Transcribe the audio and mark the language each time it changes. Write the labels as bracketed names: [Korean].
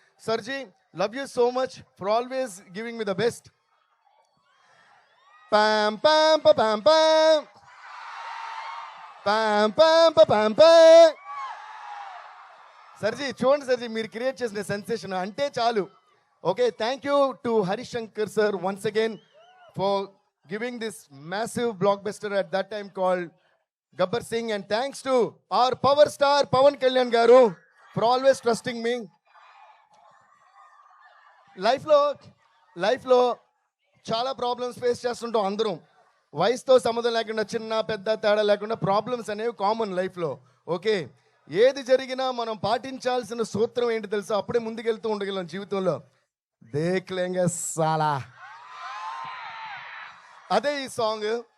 [English] సర్జీ, love you so much for always giving me the best. Palm palm palm palm palm palm palm palm. [Telugu] సర్జీ చూడండి, సర్జీ మీరు create చేసిన sensation అంటే చాలు. [English] Okay, thank you to Harish Shankar sir once again for giving this massive blockbuster at that time called Gabbar Singh, and thanks to our power star Pawan Kalyan garu for always trusting me. Life lo [Telugu] చాలా problems face చేస్తుంటాం అందరం. వయసుతో సంబంధం లేకుండా, చిన్న పెద్ద తేడా లేకుండా ప్రాబ్లమ్స్ అనేవి కామన్ లైఫ్లో. ఓకే, ఏది జరిగినా మనం పాటించాల్సిన సూత్రం ఏంటి తెలుసా? అప్పుడే ముందుకెళ్తూ ఉండగలం జీవితంలో. [Hindi] దేఖ్ లేంగే సాలా, [Telugu] అదే ఈ సాంగ్.